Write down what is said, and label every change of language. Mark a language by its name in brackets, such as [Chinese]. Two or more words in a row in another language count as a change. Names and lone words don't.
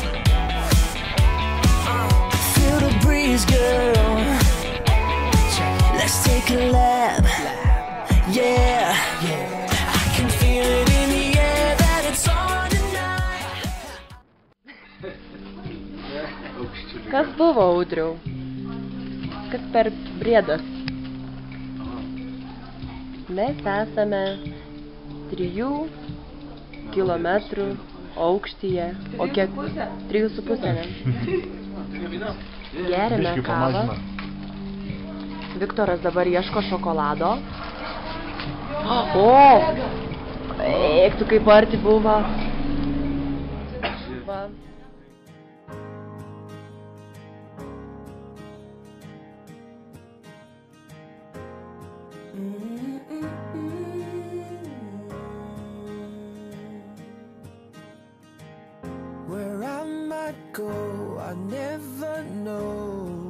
[English] Feel the breeze, girl. Let's take a lap. Yeah, I can feel it in the air that it's on tonight. [Lithuanian] Kas buvo, Audriau? Kas per briedas? Mes esame 3 kilometrų aukštyje, o kiek? 3,5, ne? Geriame kavą. Viktoras dabar ieško šokolado. O! Eik, tu kaip arti buvo. Va. [English] Where I might go, I never know.